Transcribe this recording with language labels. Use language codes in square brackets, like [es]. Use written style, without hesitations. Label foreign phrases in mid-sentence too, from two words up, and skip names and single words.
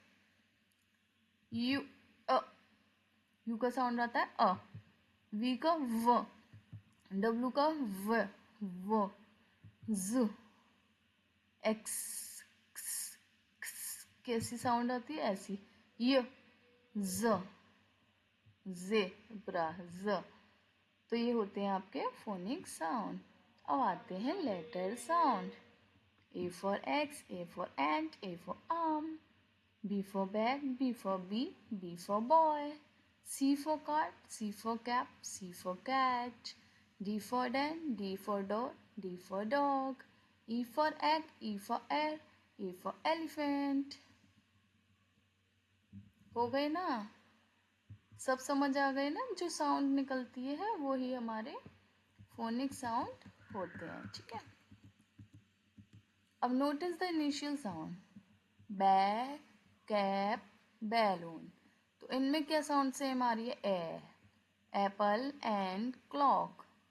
[hi] यू यू का साउंड आता है अ वी का व डब्ल्यू का व ज एक्स कैसी साउंड आती है ऐसी य ज ज़ेब्रा ज तो ये होते हैं आपके [en] phonic sound [hi] अब आते हैं [en] letter sound A for X A for ant A for arm B for bag B for bee B for boy C for card C for cap C for cat D for den D for door D for dog E for egg E for air E for elephant [hi] हो गए ना सब समझ आ गए ना जो साउंड निकलती है वो ही हमारे [en] phonic sound [hi] होते हैं ठीक है अब [en] notice the initial sound bag cap balloon [hi] तो इनमें क्या [en] sound same [hi] आ रही है [en] a apple and clock